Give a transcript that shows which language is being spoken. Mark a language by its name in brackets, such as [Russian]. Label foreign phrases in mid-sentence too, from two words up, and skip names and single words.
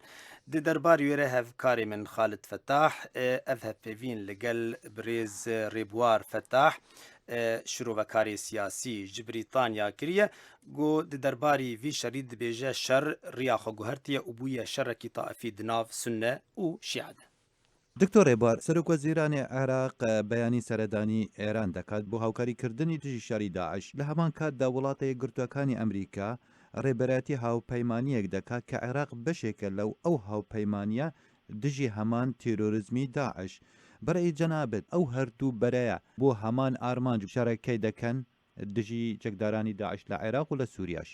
[Kurdish] Di derbarê wê re hevkarê min Xalid Fettah ev hevpêvîn li gel birêz Rêbwar Fettah şirovekarê siyasî ji Brîtanya kiriye got di derbarî vî şerî dibêje şer riya xwe guhertiye û bûye şerekî taifî di nav Sunne û Şîa de. [Central Kurdish] دکتۆر ڕێبوار سەرۆکوەزیرانی عێراق بەیانی سەردانی ئێران دەکات بۆ هاوکاریکردنی دژی شەری داعش لە هەمان کاتدا وڵاتە یەکگرتووەکانی ئەمریکا ڕێبەرەتی هاوپەیمانیەک دەکات کە عێراق بەشێکە لەو ئەو هاوپەیمانیە دژی هەمان تیرۆریزمی داعش بەرەی جەنابێت ئەو هەردوو بەرەیە بۆ هەمان ئارمانج شەڕەکەی دەکەن دژی چەکدارانی داعش لە عێراق و لە سووریاش.